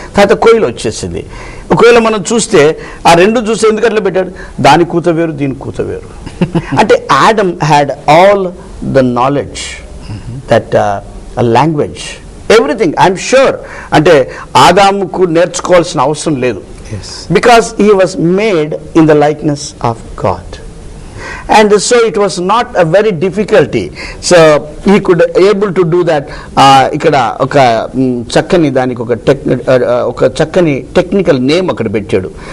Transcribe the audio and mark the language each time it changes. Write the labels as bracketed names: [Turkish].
[Telugu] తర్వాత కోయిల వచ్చేసింది. ఒకవేళ మనం చూస్తే ఆ రెండు చూస్తే ఎందుకు అట్లా పెట్టాడు, దాని కూత వేరు దీని కూత వేరు. [English] అంటే Adam had all the knowledge, that language, everything. I'm sure [Telugu] అంటే ఆదాముకు నేర్చుకోవాల్సిన అవసరం లేదు. [English] Because he was made in the likeness of God. And so it was not a very difficulty. So he could able to do that. [Telugu] ఇక్కడ ఒక చక్కని దానికి ఒక చక్కని టెక్నికల్ నేమ్ అక్కడ పెట్టాడు.